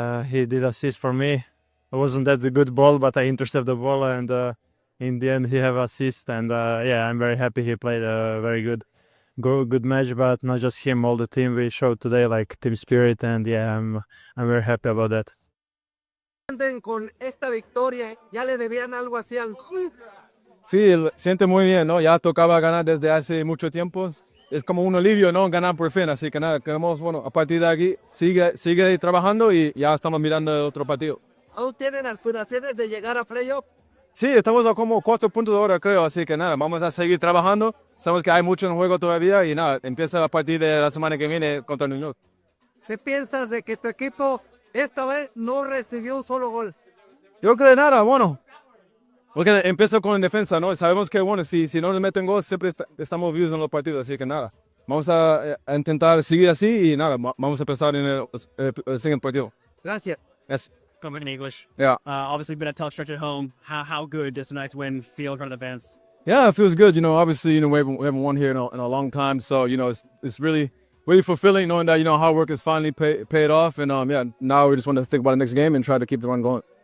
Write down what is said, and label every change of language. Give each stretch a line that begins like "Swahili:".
English: He did assist for me. It wasn't that a good ball, but I intercepted the ball, and in the end he have assist, and yeah, I'm very happy he played a very good match, but not just him, all the team we showed today, like team spirit, and yeah, I'm very happy about that.
Spanish: Con esta victoria, ya le debían algo así al... Sí, siente muy bien, ¿no? Ya tocaba ganar desde hace mucho tiempo. Es como un alivio, ¿no? Ganar por fin. Así que nada, queremos, bueno, a partir de aquí, sigue trabajando y ya estamos mirando otro partido. ¿Aún tienen aspiraciones de llegar a playoff? Sí, estamos a como 4 puntos ahora, creo. Así que nada, vamos a seguir trabajando. Sabemos que hay mucho en juego todavía y nada, empieza a partir de la semana que viene contra New York. ¿Qué piensas de que tu equipo esta vez no recibió un solo gol? Yo creo que nada, bueno. Porque empieza con la defensa, ¿no? Sabemos que, bueno, si no nos meten gol, siempre estamos vivos en los partidos, así que nada. Vamos a intentar seguir así y nada, vamos a empezar en el siguiente partido. Gracias.
English: Yes. Coming in English. Yeah. Obviously been a tough stretch at home. How good does tonight's win feel in front of the fans? Yeah, it feels good. You know, obviously, we haven't won here in a long time, so it's really fulfilling knowing that hard work is finally paid off, and yeah, now we just want to think about the next game and try to keep the run going.